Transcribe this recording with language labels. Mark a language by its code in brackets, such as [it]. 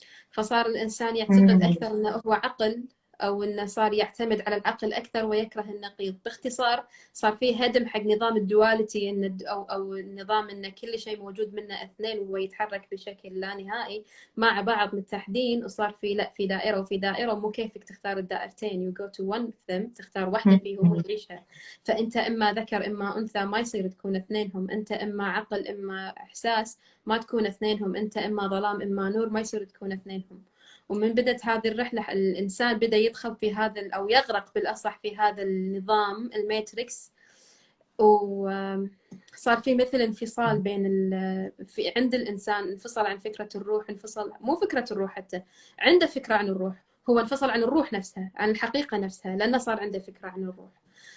[ar] فصار الإنسان يعتقد أكثر أنه هو عقل، أو أنه صار يعتمد على العقل أكثر ويكره النقيض. باختصار صار فيه هدم حق نظام الدواليتي، أو النظام أن كل شيء موجود منه اثنين وهو يتحرك بشكل لا نهائي مع بعض متحدين، وصار في لا في دائرة وفي دائرة، مو كيفك تختار الدائرتين. [en] you go to one of them، [ar] تختار واحدة فيهم وتعيشها. فأنت إما ذكر إما أنثى، ما يصير تكون اثنينهم. أنت إما عقل إما إحساس، ما تكون اثنينهم. أنت إما ظلام إما نور، ما يصير تكون اثنينهم. ومن بدأت هذه الرحلة الإنسان بدأ يدخل في هذا، أو يغرق بالأصح في هذا النظام الماتريكس، وصار في مثل انفصال بين في عند الإنسان، انفصل عن فكرة الروح، انفصل مو فكرة الروح حتى، عنده فكرة عن الروح، هو انفصل عن الروح نفسها، عن الحقيقة نفسها، لأنه صار عنده فكرة عن الروح.